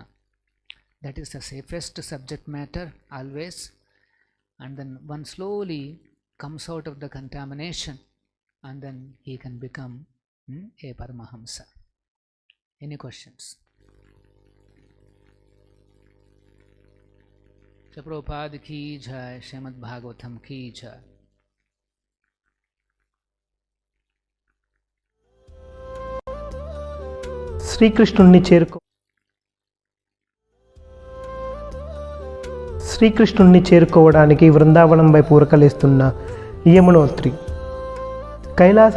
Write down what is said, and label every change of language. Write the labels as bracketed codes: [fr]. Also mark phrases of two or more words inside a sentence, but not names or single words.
[en] That is the safest subject matter always, and then one slowly comes out of the contamination, and then he can become a Paramahamsa. Any questions? [hi] प्रभुपाद की जय, श्रीमद् भागवतम् की जय. [te] శ్రీకృష్ణుణ్ణి చేరుకోవడానికి వృందావనంపై పూరకలేస్తున్న యమునోత్రి, కైలాసం